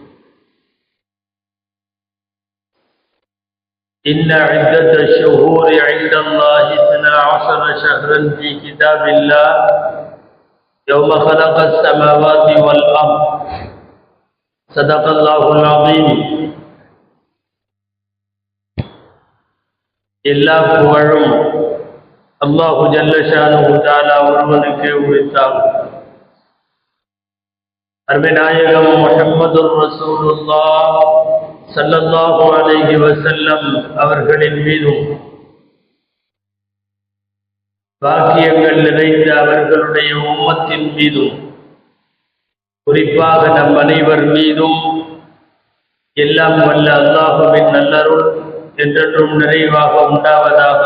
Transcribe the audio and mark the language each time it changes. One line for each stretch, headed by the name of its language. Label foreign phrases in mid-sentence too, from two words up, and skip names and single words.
Arabic: إن عدة الشهور عند الله 12 شهرا في كتاب الله يوم خلق السماوات والأرض. صدق الله العظيم.
Tamil: எல்லா புகழும்
Arabic: الله جل شأنه تعالى
Tamil: ஒருவனுக்கே உரித்தாகும். அருமைநாயகம்
Arabic: محمد رسول الله صلى الله عليه وسلم
Tamil: அவர்களின் மீதும் பாக்கியங்கள் நிறைந்த அவர்களுடைய உம்மத்தின் மீதும் குறிப்பாக நம் அனைவர் மீதும் எல்லாம் வல்ல அல்லாஹுவின் நல்லருள் என்றென்றும் நிறைவாக உண்டாவதாக.